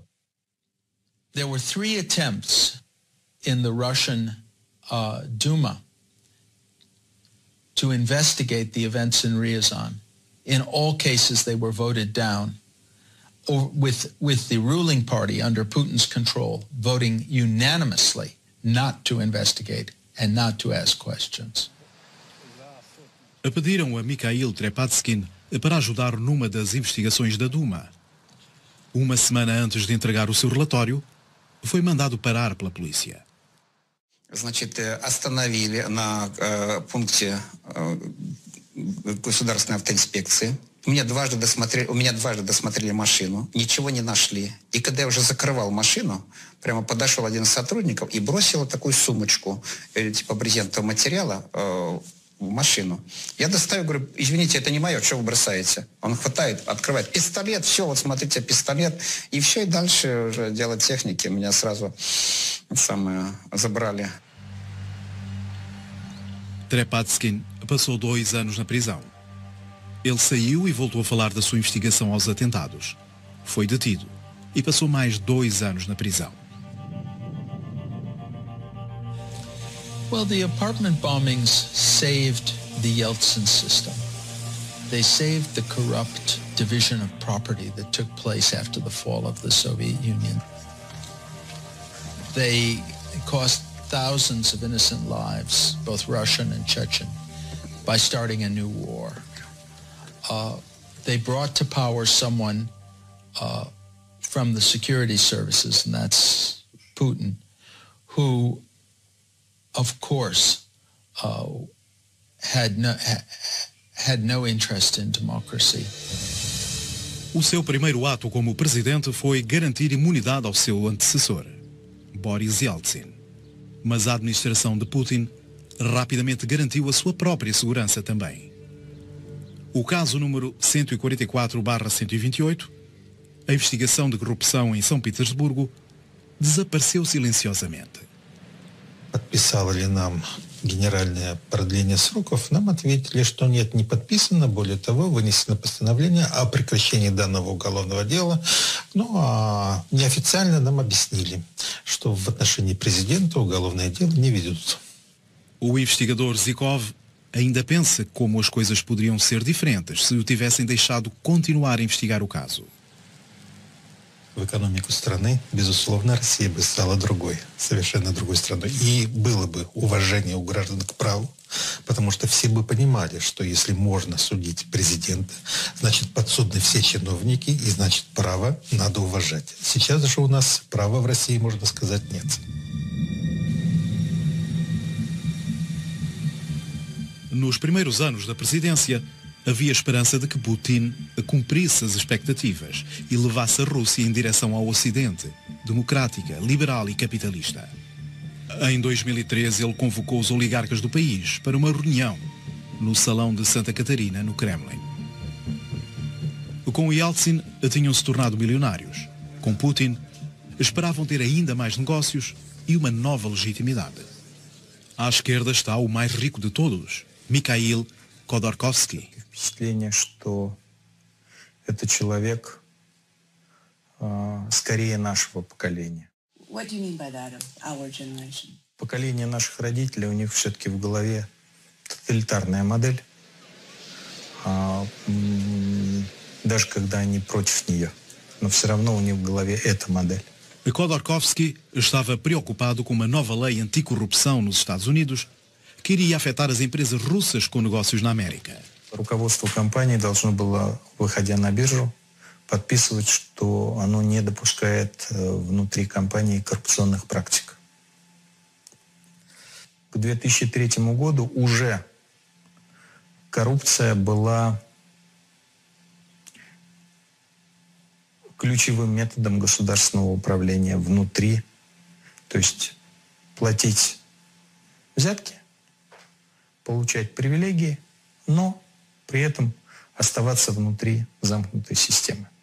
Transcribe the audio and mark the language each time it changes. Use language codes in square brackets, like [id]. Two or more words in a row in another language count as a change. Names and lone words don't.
[en] There were 3 attempts in the Russian Duma to investigate the events in Ryazan. In all cases, they were voted down, or with the ruling party under Putin's control voting unanimously not to investigate and not to ask questions. [pt] Pediram a Mikhail Trepatskin para ajudar numa das investigações da Duma. Uma semana antes de entregar o seu relatório, foi mandado parar pela polícia. [ru] Значит, остановили на пункте государственной автоинспекции. У меня дважды досмотрели машину, ничего не нашли. И когда я уже закрывал машину, прямо подошел один из сотрудников и бросил такую сумочку, типа брезентового материала, в машину. Я достаю, говорю, извините, это не мое, что вы бросаете? Он хватает, открывает пистолет, все, вот смотрите, пистолет. И все, и дальше уже дело техники. Меня сразу забрали. [pt] Trepatskin passou 2 anos na prisão. Ele saiu e voltou a falar da sua investigação aos atentados. Foi detido e passou mais 2 anos na prisão. [en] Well, the apartment bombings saved the Yeltsin system. They saved the corrupt division of property that took place after the fall of the Soviet Union. They cost thousands of innocent lives, both Russian and Chechen, by starting a new war. They brought to power someone from the security services, and that's Putin, who, of course, had no interest in democracy. [pt] O seu primeiro ato como presidente foi garantir imunidade ao seu antecessor, Boris Yeltsin. Mas a administração de Putin rapidamente garantiu a sua própria segurança também. O caso número 144/128, a investigação de corrupção em São Petersburgo, desapareceu silenciosamente. [ru] Подписало ли нам генеральное продление сроков, нам ответили, что нет, не подписано. Более того, вынесено постановление о прекращении данного уголовного дела. Ну, а неофициально нам объяснили, что в отношении президента уголовное дело не ведут. [pt] O investigador Zhikov ainda pensa como as coisas poderiam ser diferentes se o tivessem deixado continuar a investigar o caso. [ru] В экономику страны, безусловно, Россия бы стала другой, совершенно другой страной. И было бы уважение у граждан к праву, потому что все бы понимали, что если можно судить президента, значит подсудны все чиновники, и значит право надо уважать. Сейчас же у нас права в России, можно сказать, нет. [pt] Nos primeiros anos da presidência, havia esperança de que Putin cumprisse as expectativas e levasse a Rússia em direção ao Ocidente, democrática, liberal e capitalista. Em 2013, ele convocou os oligarcas do país para uma reunião no Salão de Santa Catarina, no Kremlin. Com Yeltsin, tinham-se tornado milionários. Com Putin, esperavam ter ainda mais negócios e uma nova legitimidade. À esquerda está o mais rico de todos, Mikhail Khodorkovsky. [ru] Впечатление, что это человек скорее нашего поколения. [en] What do you mean by that, of our generation? [ru] Поколение наших родителей, у них все-таки в голове тоталитарная модель, даже когда они против нее. Но все равно у них в голове эта модель. [pt] Khodorkovsky estava preocupado com uma nova lei anticorrupção nos Estados Unidos que iria afetar as empresas russas com negócios na América. [ru] Руководство компании должно было, выходя на биржу, подписывать, что оно не допускает внутри компании коррупционных практик. К 2003 году уже коррупция была ключевым методом государственного управления внутри, то есть платить взятки, получать привилегии, но при этом оставаться внутри замкнутой системы.